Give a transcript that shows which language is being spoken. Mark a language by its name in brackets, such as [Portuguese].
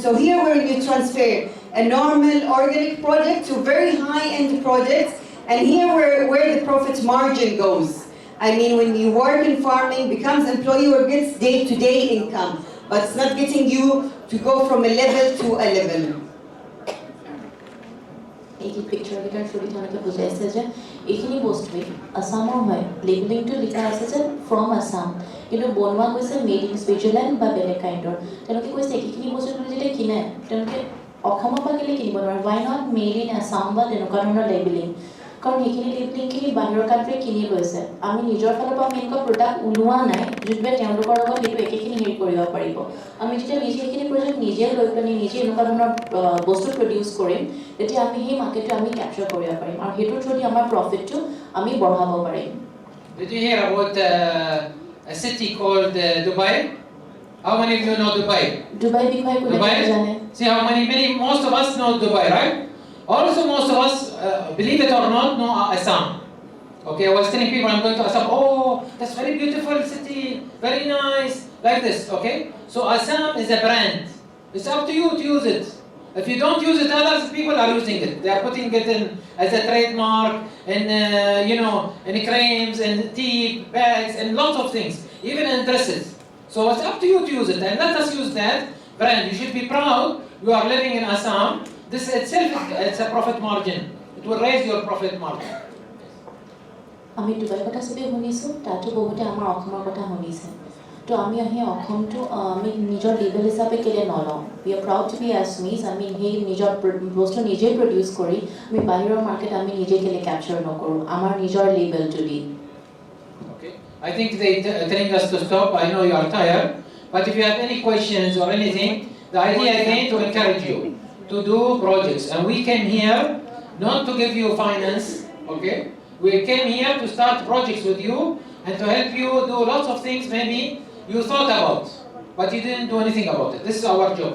[English] So here where you transfer a normal organic project to very high-end projects, and here where the profit margin goes. I mean, when you work in farming, becomes employee or gets day-to-day income, but it's not getting you to go from a level to a level. [Assamese] এই picture কেইটাৰ through the তেওঁলোকে বুজাইছে যে এইখিনি বস্তুৱে আছামৰ হয়, লেবেলিংটো লিখা আছে যে ফ্ৰম আছাম, কিন্তু বনোৱা গৈছে [English] made in Switzerland [Assamese] বা বেলেগ কাইণ্ডৰ। তেওঁলোকে কৈছে এইখিনি বস্তু যেতিয়া কিনে তেওঁলোকে অসমৰ পৰা কেলৈ কিনিব নোৱাৰে, [English] why not made in Assam [Assamese] বা তেনেকুৱা ধৰণৰ লেবেলিং, কাৰণ সেইখিনি লেবেলিংখিনি বাহিৰৰ কাণ্ট্ৰিয়ে কিনি লৈছে। আমি নিজৰ ফালৰ পৰা আমি এনেকুৱা প্ৰডাক্ট ওলোৱা নাই যোনটোৱে তেওঁলোকৰ লগত সেইটো একেখিনি হেৰি কৰিব পাৰিব। আমি যেতিয়া নিজে সেইখিনি প্ৰজেক্ট নিজে লৈ পেলাই নিজে এনেকুৱা ধৰণৰ বস্তু প্ৰডিউচ কৰিম, তেতিয়া আমি সেই মাৰ্কেটটো আমি কেপচাৰ কৰিব পাৰিম আৰু সেইটোৰ থ্ৰুদি আমাৰ প্ৰফিটটো আমি বঢ়াব পাৰিম। [English] Did you hear about a city called Dubai? How many of you know Dubai? [Assamese] Dubai বিষয়ে কোনে জানে? [English] See how most of us know Dubai, right? Also most of us, believe it or not, know Assam. Okay, I was telling people I'm going to Assam. Oh, that's very beautiful city, very nice, like this. Okay, so Assam is a brand. It's up to you to use it. If you don't use it, other people are using it. They are putting it in as a trademark, in in creams, and tea bags, and lots of things, even in dresses. So it's up to you to use it, and let us use that brand. You should be proud. You are living in Assam. This itself, it's a profit margin. It will raise your profit margin. [Assamese] আমি ডুবাইৰ কথা চবেই শুনিছোঁ, তাতো বহুতে আমাৰ অসমৰ কথা শুনিছে। তো আমি সেই অসমটো আমি নিজৰ লেবেল হিচাপে কেলৈ নলওঁ? [English] We are proud to be Assamese. [Assamese] আমি সেই নিজৰ বস্তু নিজেই প্ৰডিউচ কৰি আমি বাহিৰৰ মাৰ্কেট আমি নিজে কেলৈ কেপচাৰ নকৰোঁ আমাৰ নিজৰ লেবেলটো দি? Okay, I think they telling us to stop. I know you are tired, but if you have any questions or anything, the idea again to encourage you to do projects, and we came here not to give you finance. Okay, we came here to start projects with you and to help you do lots of things maybe you thought about, but you didn't do anything about it. This is our job.